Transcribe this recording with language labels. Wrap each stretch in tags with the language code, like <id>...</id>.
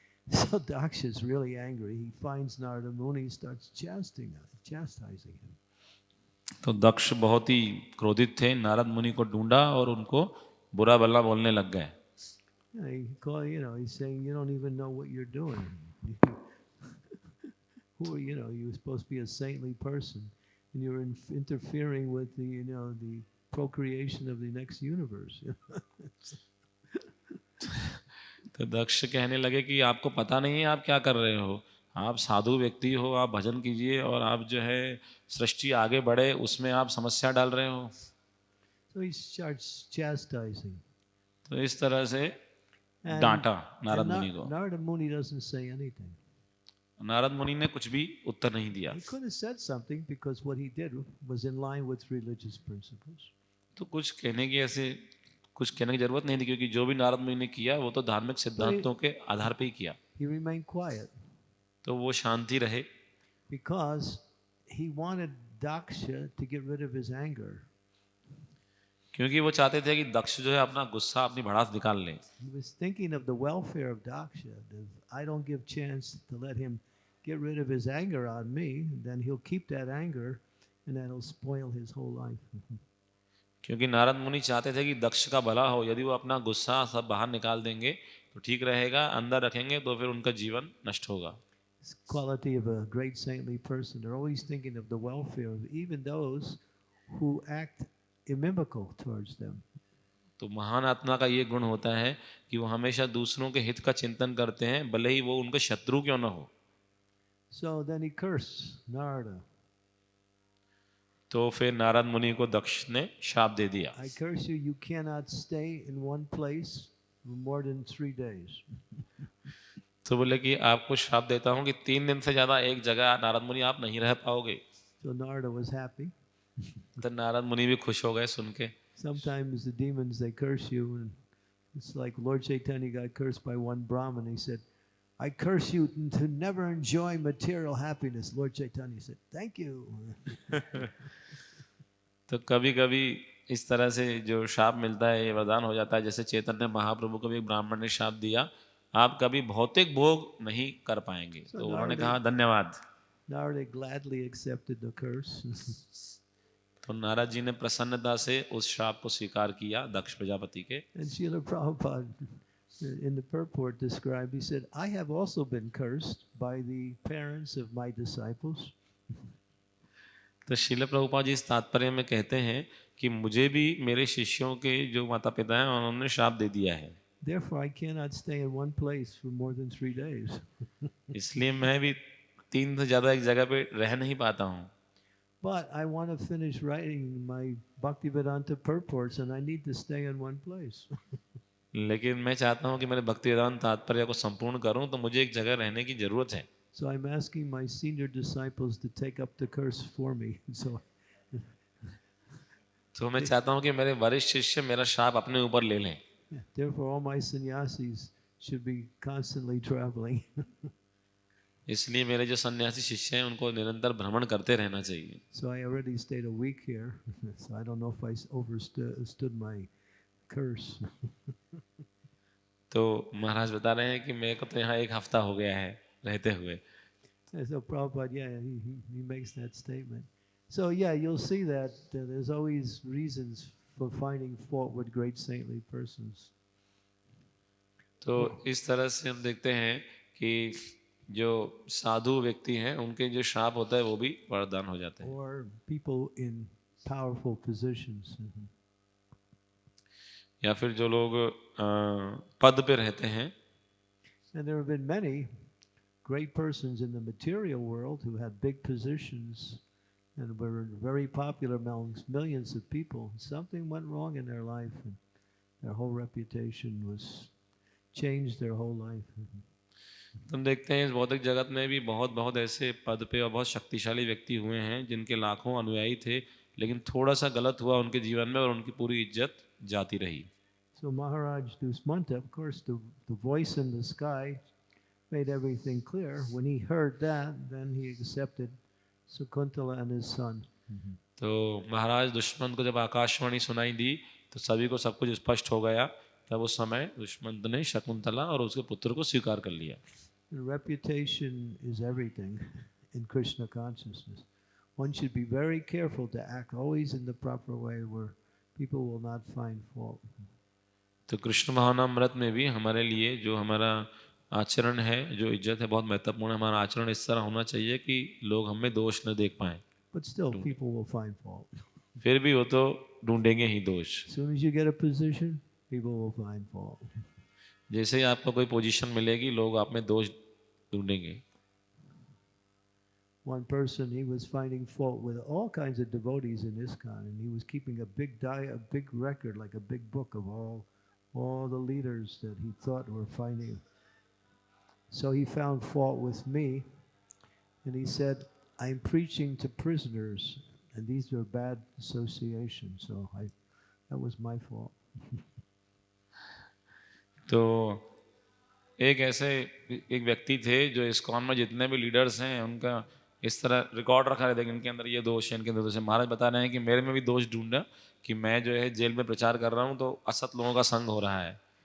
<en>So Daksha is really angry. He finds Narada Muni, starts chastising him.</en> <hi>तो दक्ष बहुत ही क्रोधित थे, नारद मुनि को ढूंढा और उनको बुरा भला बोलने लग गए।</hi> <en>He's saying, you don't even know what you're doing. You're supposed to be a saintly person, and you're interfering with the procreation of the next universe.</en> <hi>तो दक्ष कहने लगे कि आपको पता नहीं है आप क्या कर रहे हो, आप साधु व्यक्ति हो, आप भजन कीजिए और आप जो है सृष्टि आगे बढ़े उसमें आप समस्या डाल रहे हो।</hi> <en>So he starts chastising.</en> <hi>तो इस तरह से डांटा नारद मुनि को।</hi> <en>Narada Muni doesn't say anything.</en> <hi>Narad मुनि ने कुछ भी उत्तर नहीं दिया।</hi> <en>He could have said something because what he did was in line with religious principles.</en> <hi>तो कुछ कहने की जरूरत नहीं थी, क्योंकि जो भी नारद मुनि ने किया वो तो धार्मिक सिद्धांतों के आधार पे ही किया।</hi> <en>He remained quiet.</en> <hi>तो वो शांति रहे।</hi> <en>Because he wanted Daksha to get rid of his anger.</en> <hi>क्योंकि वो चाहते थे कि दक्ष जो है अपना गुस्सा, अपनी भड़ास निकाल ले।</hi> <en>He was thinking of the welfare of Daksha. If I don't give chance to let him get rid of his anger on me, then he'll keep that anger and that'll spoil his whole life.</en> <hi>क्योंकि नारद मुनि चाहते थे कि दक्ष का भला हो, यदि वो अपना गुस्सा सब बाहर निकाल देंगे तो ठीक रहेगा, अंदर रखेंगे तो फिर उनका जीवन नष्ट होगा।</hi> <en>This quality of a great saintly person, they're always thinking of the welfare of even those who act inimical towards them.</en> <hi>तो महान आत्मा का ये गुण होता है कि वो हमेशा दूसरों के हित का चिंतन करते हैं, भले ही वो उनके शत्रु क्यों न हो।</hi> <en>So then he cursed Narada.</en> <hi>तो फिर नारद मुनि को दक्ष ने शाप दे दिया।</hi> <en>I curse you, you cannot stay in one place for more than 3 days.</en> <hi>तो बोले कि आपको शाप देता हूँ कि 3 दिन से ज्यादा एक जगह नारद मुनि आप नहीं रह पाओगे।</hi> <en>So Narada was happy.</en> <hi>तो नारद मुनि भी खुश हो गए सुन के।</hi> <en>Sometimes the demons, they curse you, and it's like Lord Chaitanya got cursed by one Brahmin. He said, I curse you to never enjoy material happiness. Lord Chaitanya said, thank you.</en> <hi>तो कभी कभी इस तरह से जो शाप मिलता है ये वरदान हो जाता है। जैसे चैतन्य महाप्रभु को भी एक ब्राह्मण ने शाप दिया, आप कभी भौतिक भोग नहीं कर पाएंगे। तो उन्होंने कहा धन्यवाद।</hi> <en>Narada gladly accepted the curse.</en> <hi>तो नारद जी ने प्रसन्नता से उस शाप को स्वीकार किया दक्ष प्रजापति के।</hi> <en>And Srila Prabhupada in the purport described, he said, I have also been cursed by the parents of my disciples.</en> <hi>तो श्रील प्रभुपाद जी इस तात्पर्य में कहते हैं कि मुझे भी मेरे शिष्यों के जो माता पिता हैं उन्होंने शाप दे दिया है।</hi> <en>Therefore I cannot stay in one place for more than 3 days.</en> <hi>इसलिए मैं भी 3 से ज्यादा एक जगह पे रह नहीं पाता हूँ।</hi> <en>But I want to finish writing my Bhaktivedanta purports and I need to stay in one place.</en> <hi>लेकिन मैं चाहता हूँ कि मेरे भक्ति वेदांत तात्पर्य को संपूर्ण करूँ, तो मुझे एक जगह रहने की जरूरत है।</hi> <en>So I'm asking my senior disciples to take up the curse for me.</en> <hi>तो मैं चाहता हूँ कि मेरे वरिष्ठ शिष्य मेरा शाप अपने ऊपर ले लें।</hi> <en>Therefore all my sannyasis should be constantly traveling.</en> <hi>इसलिए मेरे जो सन्यासी शिष्य हैं उनको निरंतर भ्रमण करते रहना चाहिए।</hi> <en>So I already stayed a week here. So I don't know if I overstood my curse.</en> <hi>तो महाराज बता रहे हैं कि मेरे को तो यहाँ 1 हफ्ता हो गया है रहते हुए।</hi> <en>So Prabhupada, he makes that statement. So yeah, you'll see that there's always reasons for finding fault with great saintly persons.</en> <hi>तो इस तरह से हम देखते हैं कि जो साधु व्यक्ति हैं उनके जो शाप होता है वो भी वरदान हो जाते हैं।</hi> <en>Or people in powerful positions.</en> <hi>या फिर जो लोग पद पे रहते हैं।</hi> <en>And there have been many great persons in the material world who had big positions and were very popular amongst millions of people. Something went wrong in their life and Their whole reputation was changed their whole life.</en> <hi>तुम देखते हैं इस भौतिक जगत में भी बहुत बहुत ऐसे पद पे और बहुत शक्तिशाली व्यक्ति हुए हैं जिनके लाखों अनुयायी थे, लेकिन थोड़ा सा गलत हुआ उनके जीवन में और उनकी पूरी इज्जत जाती रही।</hi> <en>So Maharaj Dusmanta, of course, the voice in the sky made everything clear. When he heard that, then he accepted Sakuntala and his son.</en> <hi>तो महाराज दुष्मंत को जब आकाशवाणी सुनाई दी तो सभी को सब कुछ स्पष्ट हो गया। तब उस समय दुष्मंत ने शकुंतला और उसके पुत्र को स्वीकार कर लिया।</hi> <en>Reputation is everything in Krishna consciousness. One should be very careful to act always in the proper way where people will not find fault.</en> <hi>तो कृष्ण भावनामृत में भी हमारे लिए जो हमारा आचरण है, जो इज्जत है, बहुत महत्वपूर्ण है। हमारा आचरण इस तरह होना चाहिए कि लोग हमें दोष न देख पाएं।</hi> <en>But still, people will find fault.</en> <hi>फिर भी वो तो ढूंढेंगे ही दोष।</hi> <en>As soon as you get a position, people will find fault.</en> <hi>जैसे ही आपको कोई पोजीशन मिलेगी, लोग आप में दोष ढूंढेंगे।</hi> <en>One person, he was finding fault with all kinds of devotees in Iskcon, and he was keeping a big record, like a big book of all the leaders that he thought were finding. So he found fault with me, and he said, I'm preaching to prisoners, and these are bad associations, so that was my fault.</en> <hi>तो एक व्यक्ति थे जो ISKCON में जितने भी leaders हैं उनका इस तरह रिकॉर्ड रखा रहता है कि इनके अंदर ये दोष है, इनके अंदर दोष है। महाराज बता रहे हैं कि मेरे में भी दोष ढूंढा कि मैं जो है जेल में प्रचार कर रहा हूँ तो असत लोगों का संग हो रहा है।</hi>